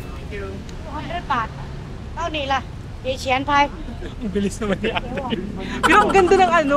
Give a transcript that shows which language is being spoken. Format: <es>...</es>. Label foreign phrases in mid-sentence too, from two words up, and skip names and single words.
<en>200 baht.</en> <th>เท่านี้ล่ะเอเชียนไป</th> <tl>Ang bilis naman ni ate. Pero ang ganda ng ano.</tl>